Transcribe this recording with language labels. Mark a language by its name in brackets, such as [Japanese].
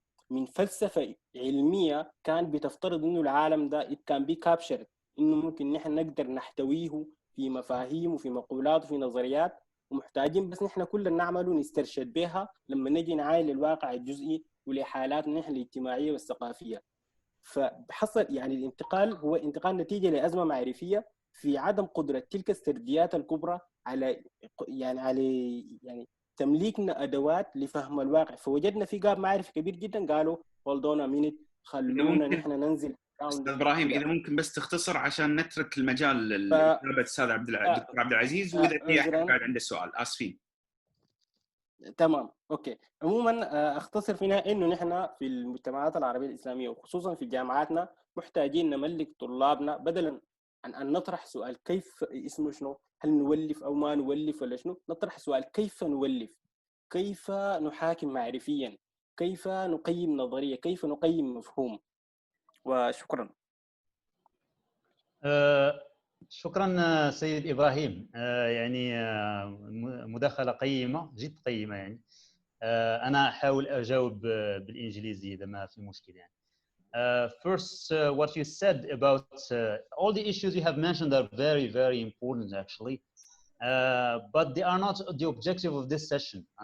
[Arabic] من فلسفة علمية كان بتفترض إنه العالم ده [English] it can be captured، [Arabic] إنه ممكن نحن نقدر نحتويه في مفاهيم وفي مقولات وفي نظريات، ومحتاجين بس نحن كلنا نعمله نسترشد بها لما نجي نعاين للواقع الجزئي ولحالاتنا نحن الاجتماعية والثقافية. فحصل يعني الانتقال هو انتقال نتيجة لأزمة معرفية في عدم قدرة تلك السرديات الكبرى على يعني تمليكنا ادوات لفهم الواقع، فوجدنا في جاب معرفي كبير جدا. قالوا [English] hold on a minute، [Arabic] خلونا نحن ننزل. استاذ ابراهيم اذا ممكن بس تختصر عشان نترك المجال للاجابه الاستاذ دكتور عبد العزيز، واذا في احد بعد عنده سؤال اسفين. تمام اوكي. عموما اختصر فيها انه نحن في المجتمعات العربيه الاسلاميه وخصوصا في جامعاتنا محتاجين نملك طلابنا بدلا أن نطرح سؤال كيف اسمه شنو، هل نولف أو ما نولف ولا شنو، نطرح سؤال كيف نولف، كيف نحاكم معرفيا، كيف نقيم نظرية، كيف نقيم مفهوم. وشكرا. شكرا سيد إبراهيم، يعني مداخلة قيمة جد قيمة يعني. أنا أحاول أجاوب بالإنجليزي إذا ما في مشكل يعني. [English] First, what you said about all the issues you have mentioned are very, very important actually, but they are not the objective of this session.